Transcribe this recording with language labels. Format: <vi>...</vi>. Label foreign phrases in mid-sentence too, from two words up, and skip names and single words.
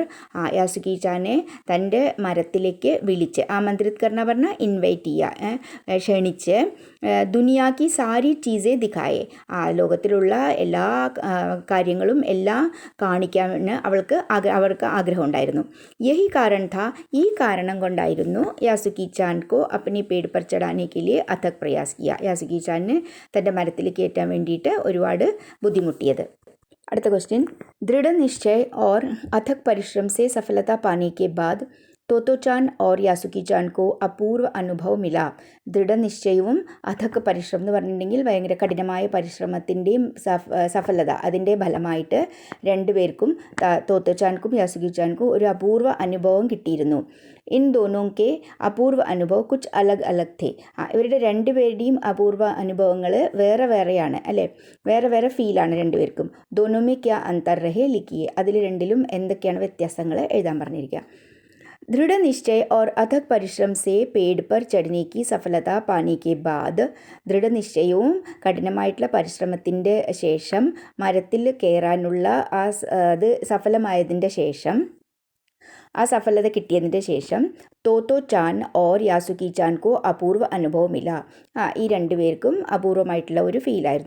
<ml>യാസുക്കി ചാനെ തൻ്റെ മരത്തിലേക്ക് വിളിച്ച്,</ml> <hi>आमंत्रित कर</hi> <ml>എന്ന് പറഞ്ഞാൽ ഇൻവൈറ്റ് ചെയ്യുക, ക്ഷണിച്ച്,</ml> <hi>दुनिया की सारी चीज़ें दिखाए,</hi> <ml>ലോകത്തിലുള്ള എല്ലാ കാര്യങ്ങളും എല്ലാം കാണിക്കാൻ അവർക്ക് ആഗ്രഹം ഉണ്ടായിരുന്നു.</ml> <hi>यही कारण था,</hi> <ml>ഈ കാരണം കൊണ്ടായിരുന്നു</ml> <hi>यासुकी चान को अपनी पेड़ पर चढ़ाने के लिए अथक प्रयास किया.</hi> <ml>യാസുക്കി ചാനിന് തൻ്റെ മരത്തിൽ കയറ്റാൻ വേണ്ടിയിട്ട് ഒരുപാട് ബുദ്ധിമുട്ടിയത്. അടുത്ത ക്വസ്റ്റ്യൻ,</ml> <hi>ദൃഢനിശ്ചയ और अथक परिश्रम से सफलता पाने के बाद തോത്തോ ചാൻ और यासुकी चान को अपूर्व अनुभव मिला.</hi> <ml>ദൃഢനിശ്ചയവും അഥക് പരിശ്രമം എന്ന് പറഞ്ഞിട്ടുണ്ടെങ്കിൽ ഭയങ്കര കഠിനമായ പരിശ്രമത്തിൻ്റെയും സഫലത, അതിൻ്റെ ഫലമായിട്ട് രണ്ടുപേർക്കും, തോത്തോ ചാൻക്കും യാസുക്കി ചാൻക്കും ഒരു അപൂർവ അനുഭവം കിട്ടിയിരുന്നു.</ml> <hi>इन दोनों के अपूर्व अनुभव कुछ अलग अलग थे.</hi> <ml>ഇവരുടെ രണ്ടുപേരുടെയും അപൂർവ അനുഭവങ്ങൾ വേറെ വേറെയാണ്, അല്ലേ? വേറെ വേറെ ഫീലാണ് രണ്ടുപേർക്കും.</ml> <hi>दोनों में क्या अंतर रहे लिखिए.</hi> <ml>അതിൽ രണ്ടിലും എന്തൊക്കെയാണ് വ്യത്യാസങ്ങൾ എഴുതാൻ പറഞ്ഞിരിക്കുക.</ml> <hi>दृढ़ निश्चय और अथक परिश्रम से पेड़ पर चढ़ने की सफलता पाने के बाद,</hi> <ml>ദൃഢനിശ്ചയവും കഠിനമായിട്ടുള്ള പരിശ്രമത്തിൻ്റെ ശേഷം മരത്തിൽ കയറാനുള്ള അത് സഫലമായതിൻ്റെ ശേഷം, ആ സഫലത കിട്ടിയതിൻ്റെ ശേഷം തോത്തോ ചാൻ</ml> <hi>और यासुकी चान को अपूर्व अनुभव मिला.</hi> <ml>ഈ രണ്ടുപേർക്കും അപൂർവമായിട്ടുള്ള ഒരു ഫീലായിരുന്നു.</ml>